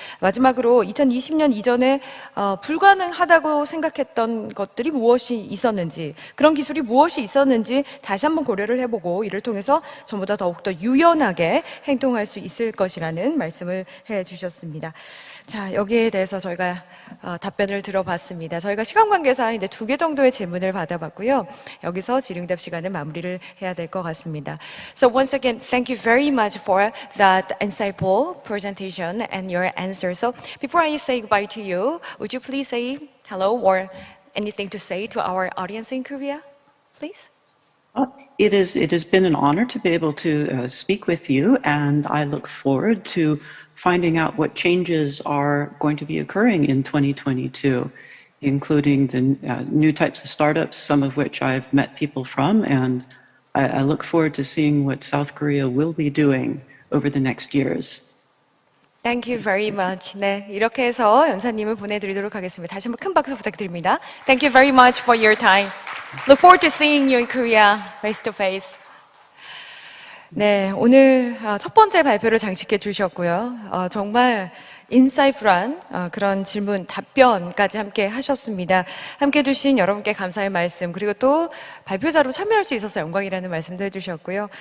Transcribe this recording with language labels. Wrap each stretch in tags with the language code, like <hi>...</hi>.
<ko>마지막으로 2020년 이전에 불가능하다고 생각했던 것들이 무엇이 있었는지, 그런 기술이 무엇이 있었는지 다시 한번 고려를 해보고 이를 통해서 전보다 더욱더 유연하게 행동할 수 있을 것이라는 말씀을 해주셨습니다. 자, 여기에 대해서 저희가 답변을 들어봤습니다. 저희가 시간 관계상 이제 2개 정도의 질문을 받아봤고요. 여기서 질의응답 시간을 마무리를 해야 될 것 같습니다.</ko> <en>So once again, thank you very much for that insightful presentation and your answer. So before I say goodbye to you, would you please say hello or anything to say to our audience in Korea, please? It has been an honor to be able to speak with you, and I look forward to finding out what changes are going to be occurring in 2022, including the new types of startups, some of which I've met people from, and I look forward to seeing what South Korea will be doing over the next years. Thank you very much.</en> <ko>네, 이렇게 해서 연사님을 보내드리도록 하겠습니다. 다시 한번 큰 박수 부탁드립니다.</ko> <en>Thank you very much for your time. Look forward to seeing you in Korea face to face.</en> <ko>네, 오늘 첫 번째 발표를 장식해 주셨고요. 정말 인사이프한 그런 질문, 답변까지 함께 하셨습니다. 함께 해주신 여러분께 감사의 말씀, 그리고 또 발표자로 참여할 수 있어서 영광이라는 말씀도 해주셨고요.</ko>